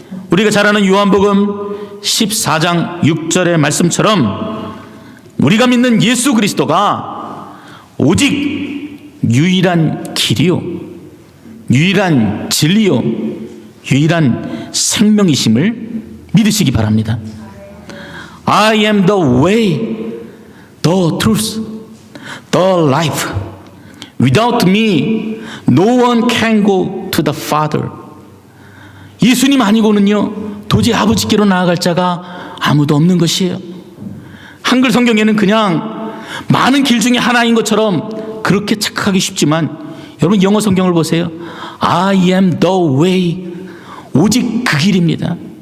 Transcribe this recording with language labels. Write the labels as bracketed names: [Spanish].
[Korean] 우리가 잘 아는 요한복음 14장 6절의 말씀처럼 우리가 믿는 예수 그리스도가 오직 유일한 길이요, 유일한 진리요, 유일한 생명이심을 믿으시기 바랍니다. [English] I am the way, the truth, the life. Without me, no one can go to the Father. [Korean] 예수님 아니고는요, 도저히 아버지께로 나아갈 자가 아무도 없는 것이에요. 한글 성경에는 그냥 많은 길 중에 하나인 것처럼 그렇게 착각하기 쉽지만 여러분 영어 성경을 보세요. [English] I am the way. [Korean] 오직 그 길입니다.